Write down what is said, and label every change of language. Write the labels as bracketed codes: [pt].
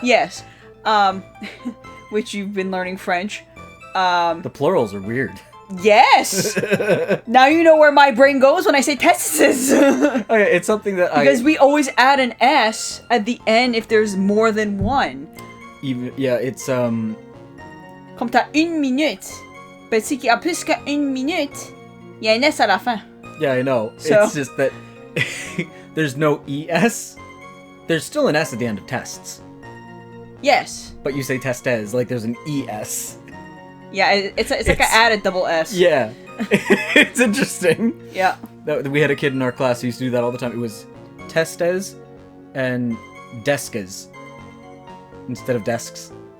[en] yes, which you've been learning French. The plurals are weird. Yes. Now you know where my brain goes when I say testis. Okay, it's something that Because we always add an S at the end if there's more than one. Even yeah, it's [fr] Comme t'as une minute, [en] but [fr] si qu'il y a plus qu'une minute, il y a un S à la fin. [en] Yeah, I know. So- It's just that there's no ES. There's still an S at the end of tests. Yes. But you say testes, like there's an ES. Yeah, it's like an added double S. Yeah. It's interesting. Yeah. We had a kid in our class who used to do that all the time. It was testes and deskas instead of desks.